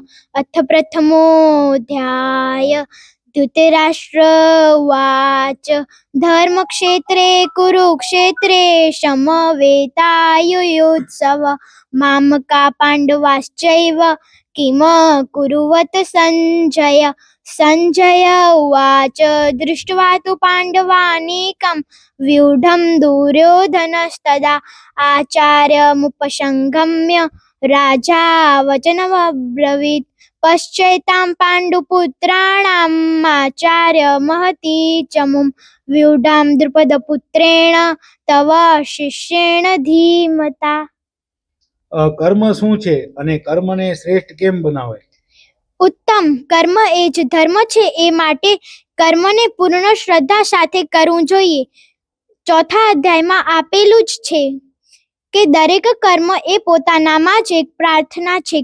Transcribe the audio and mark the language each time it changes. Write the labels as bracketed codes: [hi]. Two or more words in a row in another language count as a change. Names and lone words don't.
[sa] અથ પ્રથમોऽધ્યાય ધૃતરાષ્ટ્ર ઉવાચ ધર્મક્ષેત્રે કુરુક્ષેત્રે સમવેતાયુયુત્સવ મામકા પાંડવાશ્ચૈવ કિમ કુરુવત સંજય. સંજય ઉવાચ દૃष्ट्वा तु पाण्डवानीकं व्यूढं दुर्योधनस्तदा आचार्यमुपसंगम्य राजा वचनमब्रवीत् पश्चैतां पाण्डुपुत्राणाम् आचार्य महती चमुं व्यूढां द्रुपदपुत्रेण तव शिष्येण धीमता. [gu] કર્મ શું છે અને કર્મને શ્રેષ્ઠ કેમ બનાવે? ઉત્તમ. કર્મ એ જ ધર્મ છે, એ માટે કર્મને પૂર્ણ શ્રદ્ધા સાથે કરવું જોઈએ. ચોથા અધ્યાયમાં આપેલું જ છે કે દરેક કર્મ એ પોતાનામાં જ એક પ્રાર્થના છે.